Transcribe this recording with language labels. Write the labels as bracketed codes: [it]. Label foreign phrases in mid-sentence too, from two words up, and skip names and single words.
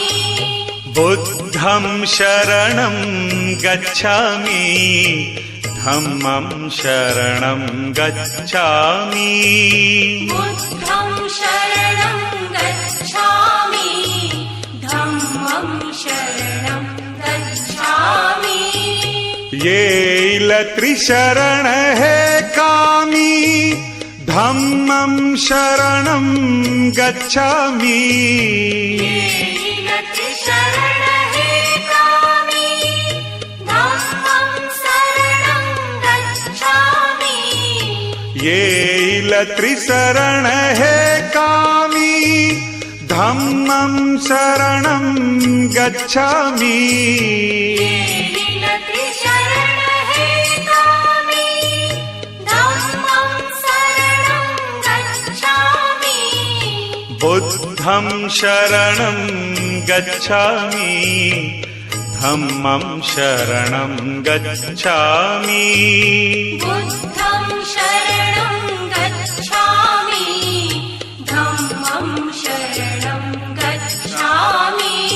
[pi] बुद्धं शरणं गच्छामि धम्मं शरणं गच्छामि बुद्धं शरणं गच्छामि धम्मं शरणं गच्छामि [mr] येईल त्रिशरण हे कामी [pi] धम्मं शरणं गच्छामि [mr] शरण हे कामी [pi] धम्मं शरणं गच्छामि [mr] येईल त्रिशरण हे कामी [pi] धम्मं शरणं गच्छामि [mr] शरण हे कामी [pi] धम्मं शरणं गच्छामि बुद्धं शरणं गच्छामि धम्मं शरणं गच्छामि बुद्धं शरणं गच्छामि धम्मं शरणं गच्छामि